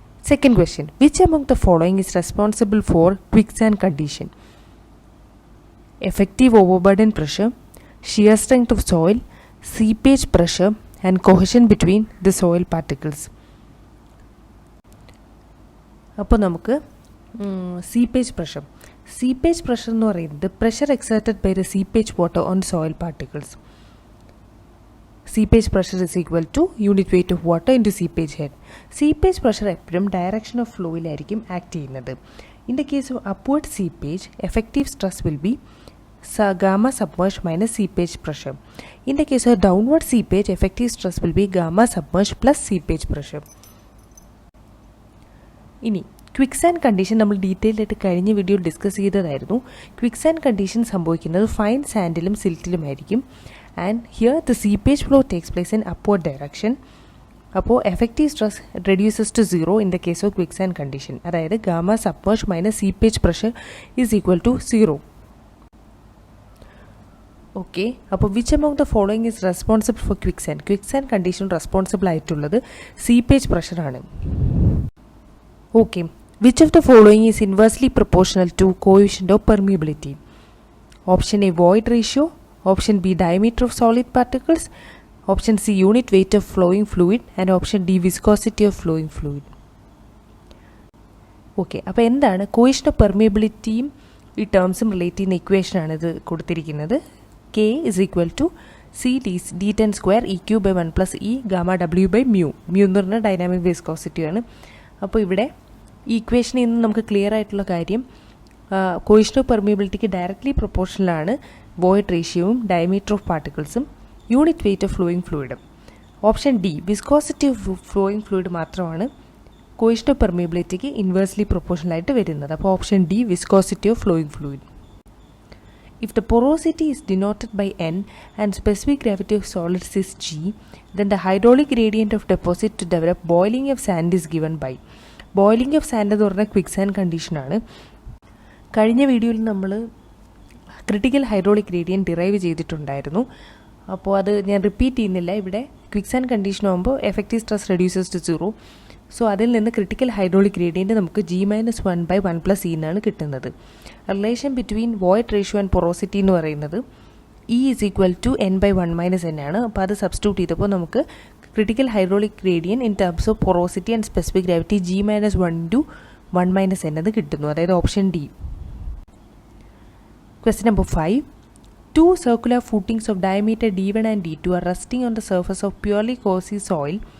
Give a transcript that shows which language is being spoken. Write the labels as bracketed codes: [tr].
[en] Second question: which among the following is responsible for quicksand condition? Effective overburden pressure, shear strength of soil, seepage pressure and cohesion between the soil particles. [ml] അപ്പോൾ നമുക്ക് [en] Seepage pressure എന്ന് പറയുന്നത് pressure exerted by the seepage water on soil particles. Seepage pressure is equal to unit weight of water into seepage head. [ml] Seepage pressure എപ്പോഴും direction of ഫ്ലോയിലായിരിക്കും act ചെയ്യുന്നത്. [en] In the case of upward seepage, effective stress will be gamma submerged minus seepage pressure. In the case of downward seepage, effective stress will be gamma submerged plus seepage pressure. [ml] ഇനി ക്വിക്സാൻഡ് condition നമ്മൾ detail ആയിട്ട് കഴിഞ്ഞ വീഡിയോയിൽ discuss ചെയ്തതായിരുന്നു. ക്വിക്സാൻഡ് condition സംഭവിക്കുന്നത് fine സാൻഡിലും സിൽറ്റിലുമായിരിക്കും. [en] And here the seepage flow takes place in upward direction. അപ്പോൾ effective stress reduces to 0 in the case of quicksand condition. അതായത് gamma submerge minus seepage pressure is equal to 0. Okay, അപ്പോൾ which among the following is responsible for quicksand? [ml] ക്വിക്സാൻഡ് condition responsible ആയിട്ടുള്ളത് seepage പ്രഷറാണ്. [en] Okay, which of the following is inversely proportional to coefficient of permeability? Option A void ratio, option B diameter of solid particles, option C unit weight of flowing fluid and option D viscosity of flowing fluid. [ml] Okay, അപ്പോൾ എന്താണ് coefficient of പെർമിയബിലിറ്റിയും ഈ ടേംസും relate ചെയ്യുന്ന ഇക്വേഷനാണ് ഇത് കൊടുത്തിരിക്കുന്നത്. [en] K is equal to C d10 square EQ by 1 plus E gamma W by mu. [ml] mu എന്ന് പറഞ്ഞാൽ dynamic viscosity ആണ്. അപ്പോൾ ഇവിടെ ഈ ഇക്വേഷനിൽ നിന്ന് നമുക്ക് ക്ലിയർ ആയിട്ടുള്ള കാര്യം coefficient of പെർമിയബിലിറ്റിക്ക് directly പ്രൊപ്പോർഷണലാണ് void റേഷ്യോയും diameter of പാർട്ടിക്കിൾസും unit weight of flowing ഫ്ലൂയിഡും. Option D viscosity of flowing fluid മാത്രമാണ് കോഎഫിഷ്യന്റ് ഓഫ് പെർമിയബിലിറ്റിക്ക് ഇൻവേഴ്സ്ലി പ്രൊപ്പോർഷണൽ ആയിട്ട് വരുന്നത്. [en] അപ്പോൾ option D viscosity of flowing fluid. If the porosity is denoted by N and specific gravity of solids is G, then the hydraulic gradient of deposit to develop boiling of sand is given by. [ml] Boiling of sand എന്ന് പറഞ്ഞാൽ ക്വിക്സാൻഡ് കണ്ടീഷനാണ്. കഴിഞ്ഞ വീഡിയോയിൽ നമ്മൾ critical hydraulic gradient derive ചെയ്തിട്ടുണ്ടായിരുന്നു. അപ്പോൾ അത് ഞാൻ റിപ്പീറ്റ് ചെയ്യുന്നില്ല. ഇവിടെ ക്വിക്സാൻഡ് കണ്ടീഷൻ ആകുമ്പോൾ [en] Effective stress reduces to 0. [ml] So അതിൽ നിന്ന് ക്രിട്ടിക്കൽ ഹൈഡ്രോളിക് ഗ്രേഡിയൻറ്റ് നമുക്ക് G-1/1 + E എന്നാണ് കിട്ടുന്നത്. [en] Relation between void ratio and porosity എന്ന് പറയുന്നത് E is equal to N/1 - N ആണ്. [ml] അപ്പോൾ അത് സബ്സ്റ്റിറ്റ്യൂട്ട് ചെയ്തപ്പോൾ നമുക്ക് critical hydraulic gradient in terms of porosity and specific gravity G-1/1 - N എന്ന് കിട്ടുന്നു. അതായത് option D. [en] Question number 5. Two circular footings of diameter D1 and D2 are resting on the surface of purely coarse soil.